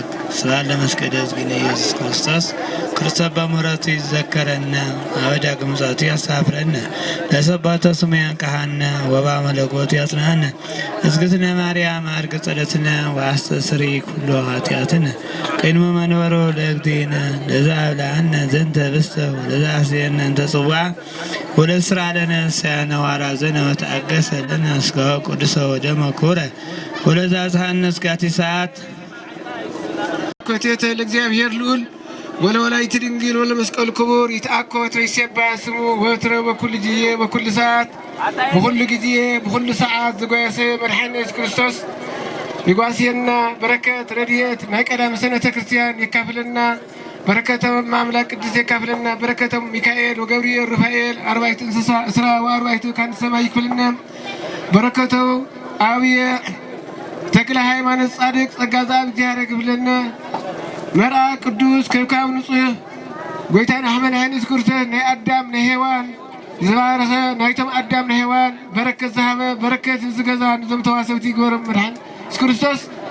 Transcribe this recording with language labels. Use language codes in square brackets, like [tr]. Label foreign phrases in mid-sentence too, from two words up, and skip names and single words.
[gez] ስብሐት ለመስቀሉ እግዚእነ ኢየሱስ ክርስቶስ ክርስቶስ በምሕረቱ ይዘከረነ አበዳግም ምጽአቱ ያሳፍረነ ለሰባተ ስሙ ያንቀሐነ ወበአ መለኮቱ ያጽናነ እግዝእትነ ማርያም አርግ ጸሎትነ ወአስተስሪ ኩሎ ኃጢአትነ ቅድመ መንበሮ ለእግዚእነ ለዘአብልዐነ ዘንተ ብስተ ወለዘአስየነ እንተ ጽዋዕ ወለስራ ለነ ሰያነ ዋራዘነ ወተአገሰ ለነ እስከ ቅዱሰ ወደመ ክቡረ ወለዘአጽሐነ እስካቲ ሰዓት ኮቴተ ለእግዚአብሔር ልዑል ወለወላዲቱ ድንግል ወለመስቀሉ ክቡር ይትአኮት ወይሴባህ ስሙ ወትረ በኩሉ ጊዜ በኩሉ ሰዓት በኩሉ ጊዜ በኩሉ ሰዓት ዝጓሰ መድኃኒነ ኢየሱስ ክርስቶስ ይጓስየና በረከት [am] ረድኤት ማይቀዳም ሰነተ ክርስቲያን ይካፍልና በረከተው ማምላክ ቅዱስ ይካፍልና በረከተው ሚካኤል ወገብርኤል ሩፋኤል [gez] አርባዕቱ እንስሳ እስራ ወአርባዕቱ ካህናተ ሰማይ [am] ይክፍልና በረከተው አብየ ተክለ ሃይማኖት ጻድቅ ጸጋ ዘአብ እግዚአብሔር ይክፍልና መርአ ቅዱስ ከካብ ንጹህ [ti] ጎይታና አሕመድ ሃይንስ ክርስቶስ ናይ አዳም ናይ ሔዋን ዝባረኸ ናይቶም አዳም ናይ ሔዋን በረከት ዝሃበ በረከት ዝገዛ ንዞም ተዋሰብቲ ይግበሮም መድኃኒነ ኢየሱስ ክርስቶስ